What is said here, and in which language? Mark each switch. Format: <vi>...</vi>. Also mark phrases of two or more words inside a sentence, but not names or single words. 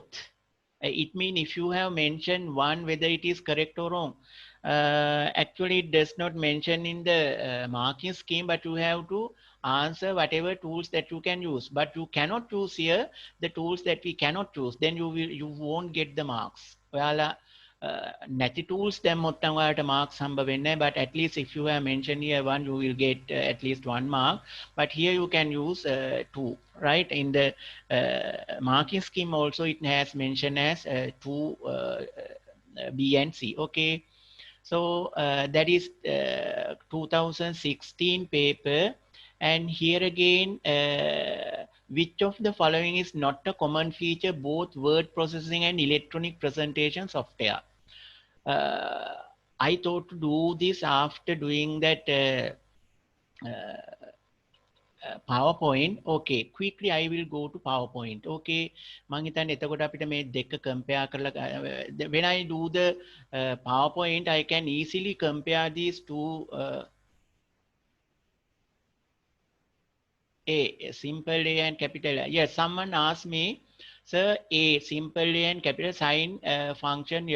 <en>It means if you have mentioned one, whether it is correct or wrong. Actually, it does not mention in the marking scheme, but you have to answer whatever tools that you can use. But you cannot use here the tools that we cannot use. Then you won't get the marks. Well,</en> <si>නැති tools දැම්මොත් නම් ඔයාලට marks හම්බ වෙන්නේ නැහැ,</si> <en>but at least if you have mentioned here one, you will get at least 1 mark. But here you can use 2, right? In the marking scheme also it has mentioned as 2 B and C. Okay, so that is 2016 paper And here again, which of the following is not a common feature, both word processing and electronic presentation software? Uh, I thought to do this after doing that PowerPoint. Okay, quickly I will go to PowerPoint. Okay,</en> <si>මං හිතන්නේ එතකොට අපිට මේ දෙක compare කරලා</si> <en>when I do the PowerPoint, I can easily compare these two A, simple A and capital A. Yes, someone asked me, sir, A, simple A and capital sign function.</en>